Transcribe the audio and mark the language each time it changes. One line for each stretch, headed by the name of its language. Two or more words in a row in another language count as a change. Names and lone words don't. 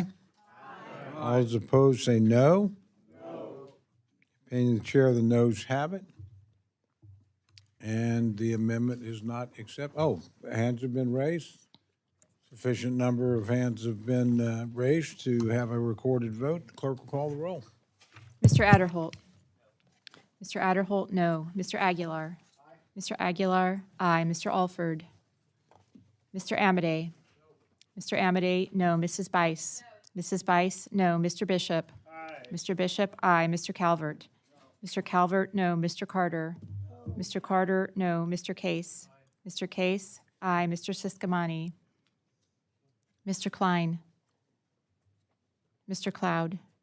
English: All those opposed say no. Opinion of the chair, the noes have it. And the amendment is not accepted. Oh, hands have been raised. Sufficient number of hands have been raised to have a recorded vote. The clerk will call the roll. Mr. Adderholt. Mr. Adderholt, no. Mr. Aguilar. Mr. Aguilar, aye. Mr. Alford. Mr. Amadei. Mr. Amadei, no. Mrs. Bice. Mrs. Bice, no. Mr. Bishop. Mr. Bishop, aye. Mr. Calvert. Mr. Calvert, no. Mr. Carter. Mr. Carter, no. Mr. Case. Mr. Case, aye. Mr. Siscomani. Mr. Klein. Mr. Cloud.